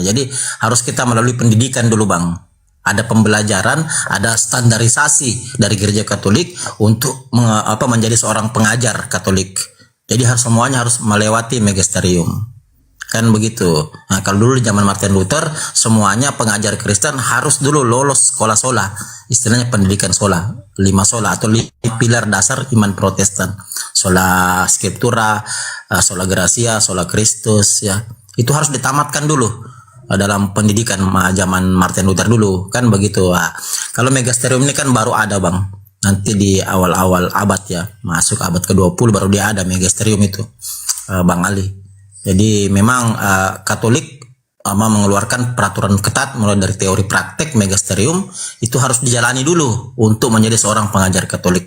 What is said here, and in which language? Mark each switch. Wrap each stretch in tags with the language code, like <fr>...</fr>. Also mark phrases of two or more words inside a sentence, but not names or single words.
<id>Jadi harus kita melalui pendidikan dulu Bang. Ada pembelajaran, ada standarisasi dari gereja Katolik untuk menjadi seorang pengajar Katolik. Jadi semuanya harus melewati magisterium. kan begitu. Nah, kalau dulu di zaman Martin Luther semuanya pengajar Kristen harus dulu lolos sekolah sola, istilahnya pendidikan sola, 5 sola atau pilar dasar iman Protestan,</id> <la>sola scriptura, sola gratia, sola Christus,</la> <id>ya itu harus ditamatkan dulu dalam pendidikan zaman Martin Luther dulu, kan begitu. Nah, kalau magisterium ini kan baru ada bang, nanti di awal-awal abad ya, masuk abad ke-20 baru dia ada magisterium itu, Bang Ali. Jadi memang Katolik mengeluarkan peraturan ketat mulai dari teori praktek magisterium itu harus dijalani dulu untuk menjadi seorang pengajar Katolik.</id>